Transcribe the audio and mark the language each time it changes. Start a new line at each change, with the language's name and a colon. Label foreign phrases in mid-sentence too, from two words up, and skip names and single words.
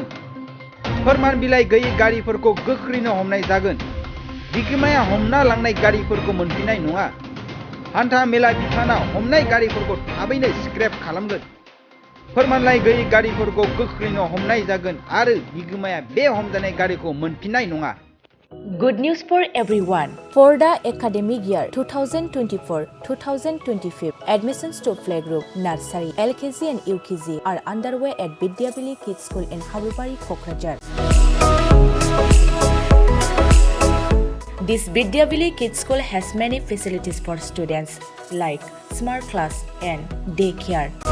Bodo: फोरमान बिलाइ गैयै गारिफोरखौ गोख्रैनो हमनाय जागोन। बिगोमाया हमना लांनाय गारिफोरखौ मोनफिननाय नङा। हान्था मेला बिफाना हमनाय गारिफोरखौ थाबैनो स्क्रेप खालामगोन। फोरमानलाइ गैयै गारिफोरखौ गोख्रैनो हमनाय जागोन आरो बिगोमाया बे हमजानाय गारिखौ मोनफिननाय नङा।
English: Good news for everyone. For the academic year 2024-2025, admissions to playgroup, nursery, LKG and UKG are underway at Vidyavili Kids School in Habubari, Kokrajhar. This Vidyavili Kids School has many facilities for students like smart class and daycare,